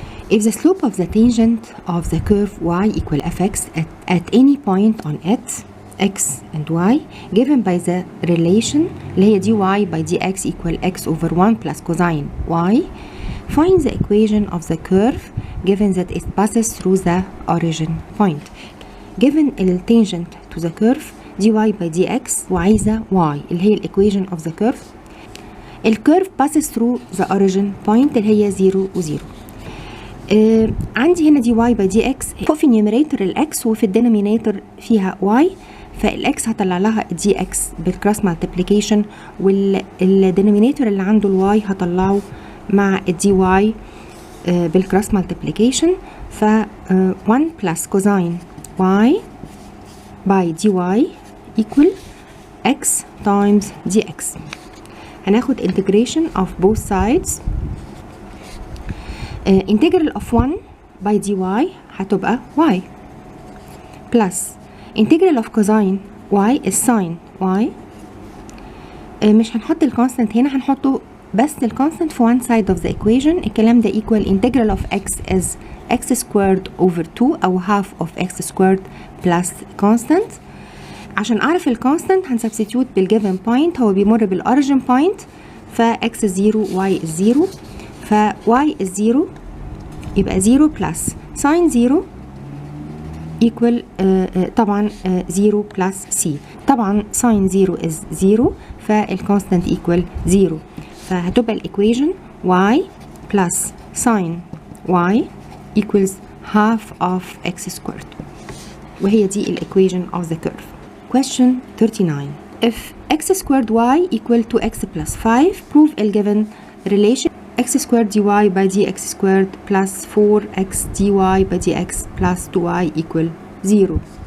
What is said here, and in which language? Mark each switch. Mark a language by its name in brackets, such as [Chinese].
[English] If the slope of the tangent of the curve y equal fx at any point on it, x and y, given by the relation اللي هي dy by dx equal x over 1 plus cosine y, find the equation of the curve given that it passes through the origin point. Given the tangent to the curve dy by dx [Arabic] وعايزة [English] y اللي هي equation of the curve. الكيرف passes through the origin point [Arabic] اللي هي [English] 0 و 0. [Arabic] عندي هنا دي [English] y by dx [Arabic] فوق في النيوميريتور الاكس وفي الدينومينيتور فيها y، فالاكس هطلع لها دي اكس بالكروس مالتيبليكيشن، والدينومينيتور اللي عنده الواي هطلعه مع الدي واي بالكروس مالتيبليكيشن. [English] ف 1 plus cosine y by dy equal x times dx. [Arabic] هناخد integration of both sides. [English] integral of 1 by dy [Arabic] هتبقى [English] y plus integral of cosine y is sin y. [Arabic] مش هنحط الكونستنت هنا، هنحطه بس الكونستنت في [English] one side of the equation. [Arabic] الكلام ده [English] equal integral of x is x squared over 2 أو half of x squared plus constant. [Arabic] عشان أعرف الكونستنت هنسبستيوت بالجيفن بوينت، هو بيمر بالأوريجين بوينت، ف [English] x is 0 y is 0، [Arabic] ف y is 0 يبقى [English] 0 plus sin 0 equal [Arabic] طبعا 0 plus c. [English] طبعا sin 0 is 0 فالكونستنت equal 0، [Arabic] فهتبقى الإيكويشن [English] y plus sin y equals half of x squared، [Arabic] وهي دي الإيكويشن [English] of the curve. Question 39. If x squared y equal to x plus 5, prove the given relation x squared dy by dx squared plus 4x dy by dx plus 2y equal 0.